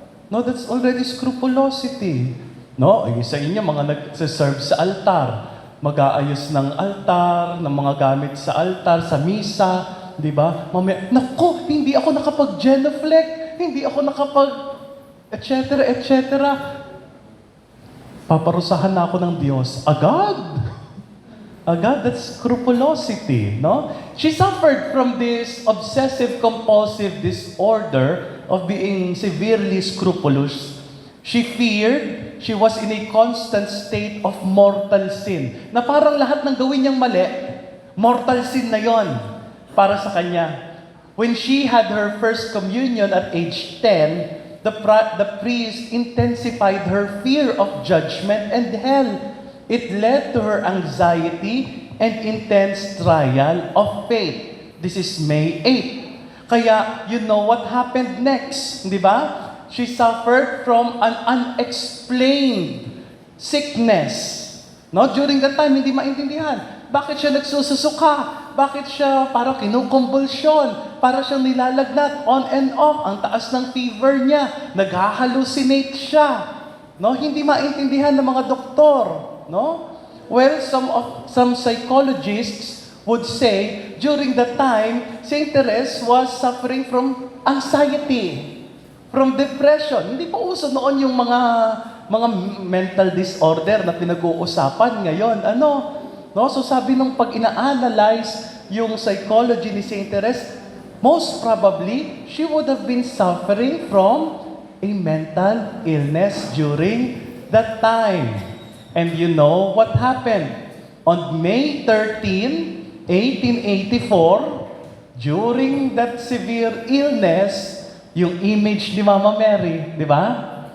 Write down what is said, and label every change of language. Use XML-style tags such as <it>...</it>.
<en>No, that's already scrupulosity.</en> <tl>No, yung sa inyo, mga nag-serve sa altar. Mag-aayos ng altar, ng mga gamit sa altar, sa misa, di ba? Mamaya, naku, hindi ako nakapag-genuflect, hindi ako etc., etc. Paparusahan na ako ng Diyos.</tl> <en>Agad, that's scrupulosity, no? She suffered from this obsessive-compulsive disorder of being severely scrupulous. She feared she was in a constant state of mortal sin.</en> <tl>Na parang lahat ng gawin niyang mali, mortal sin na yon para sa kanya.</tl> <en>When she had her first communion at age 10, the priest intensified her fear of judgment and hell. It led to her anxiety and intense trial of faith. This is May 8. Kaya, you know what happened next,</en> <tl>di ba?</tl> <en>She suffered from an unexplained sickness. No? During that time,</en> <tl>hindi maintindihan. Bakit siya nagsususuka? Bakit siya parang kinukumbulsyon? Para siyang nilalagnat, on and off. Ang taas ng fever niya. Nag-hallucinate siya. No? Hindi maintindihan ng mga doktor. No?</tl> <en>Well, some psychologists would say, during that time, Saint Therese was suffering from anxiety. From depression.</en> <tl>Hindi pa uso noon yung mga mental disorder na pinag-uusapan ngayon. No?</tl> <en>So</en> <tl>sabi nung pag ina-analyze yung</tl> <en>psychology ni Saint Therese, most probably, she would have been suffering from a mental illness during that time. And you know what happened? On May 13, 1884, during that severe illness,</en> <tl>yung image ni Mama Mary, di ba?</tl>